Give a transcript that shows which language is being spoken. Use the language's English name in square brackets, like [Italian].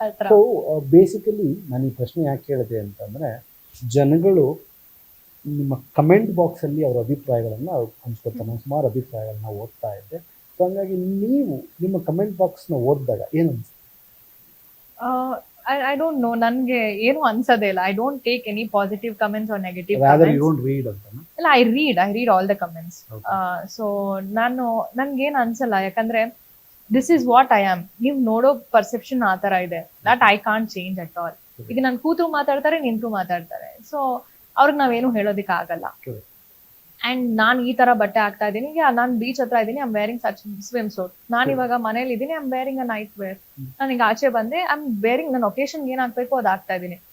[Kannada] So basically ನಾನು ಈ ಪ್ರಶ್ನೆ ಯಾಕೆ ಕೇಳಿದೆ ಅಂತಂದ್ರೆ, ಜನಗಳು ನಿಮ್ಮ ಕಮೆಂಟ್ ಬಾಕ್ಸ್ ಅಲ್ಲಿ ಅವರ ಅಭಿಪ್ರಾಯಗಳನ್ನ ಹಂಚ್ಕೊಳ್ತಾರೆ. ನಾನು ಸುಮಾರು ಅಭಿಪ್ರಾಯಗಳನ್ನ ಓದ್ತಾ ಇದ್ದೆ. ಸೊ ಹಂಗಾಗಿ ನೀವು ನಿಮ್ಮ ಕಮೆಂಟ್ ಬಾಕ್ಸ್ ನ ಓದಿದಾಗ ಏನು ಅನ್ಸುತ್ತೆ? [English] I don't know. [Kannada] ನನ್ಗೆ ಏನು ಅನ್ಸೋದೇ ಇಲ್ಲ. [English] I don't take any positive comments or negative Rather comments. you don't read ಅಂತನಾ? ಇಲ್ಲ, I read all the comments. So [Kannada] ನನ್ಗೇನು ಅನ್ಸಲ್ಲ, ಯಾಕಂದ್ರೆ [English] this is what I am. [Kannada] ನೀವು ನೋಡೋ ಪರ್ಸೆಪ್ಷನ್ ಆ ತರ ಇದೆ, [English] that I can't change at all. [Kannada] ಈಗ ನನ್ ಕೂತ್ರು ಮಾತಾಡ್ತಾರೆ, ನಿಂತ್ರು ಮಾತಾಡ್ತಾರೆ. ಸೊ ಅವ್ರಿಗೆ ನಾವೇನು ಹೇಳೋದಿಕ್ ಆಗಲ್ಲ. ಅಂಡ್ ನಾನ್ ಈ ತರ ಬಟ್ಟೆ ಹಾಕ್ತಾ ಇದ್ದೀನಿ, ಈಗ ನಾನ್ ಬೀಚ್ ಹತ್ರ ಇದ್ದೀನಿ, [English] I'm wearing such swim suit. [Kannada] ನಾನ್ ಇವಾಗ ಮನೇಲಿ ಇದ್ದೀನಿ, [English] I'm wearing a night wear. [Kannada] ನಾನು ಈಗ ಆಚೆ ಬಂದೆ, [English] I'm wearing [Kannada] ನನ್ನ ಒಕೇಶನ್ ಏನ್ ಹಾಕ್ಬೇಕು ಅದ್ ಹಾಕ್ತಾ ಇದ್ದೀನಿ.